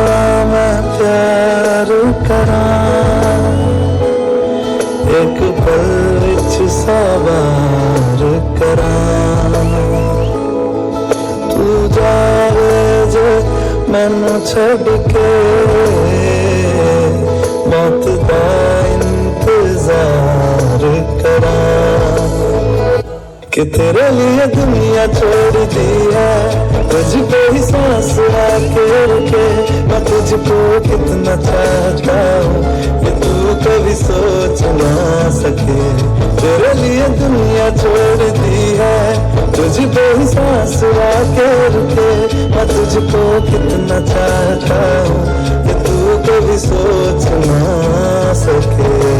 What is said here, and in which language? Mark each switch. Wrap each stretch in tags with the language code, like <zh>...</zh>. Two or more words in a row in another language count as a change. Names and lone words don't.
<pa>ਮੈਂ ਪਿਆਰ ਕਰਾਂ ਇਕ ਪਲ ਵਿਚ ਸਵਾਰ ਕਰਾਂ ਤੂ ਜਾਵੇ ਜੇ ਮੈਨੂ ਛੱਡ ਕੇ ਮੌਤ ਦਾ ਇੰਤਜ਼ਾਰ ਕਰਾਂ</pa> <hi>कि तेरे लिए दुनिया छोड़ दी है तुझको ही सांस आके रुके, मैं तुझको कितना चाहता हूँ कि तू कभी सोच ना सके। तेरे लिए दुनिया छोड़ दी है, तुझको ही सांस आके रुके, मैं तुझको कितना चाहता हूँ कि तू कभी सोच ना सके।</hi>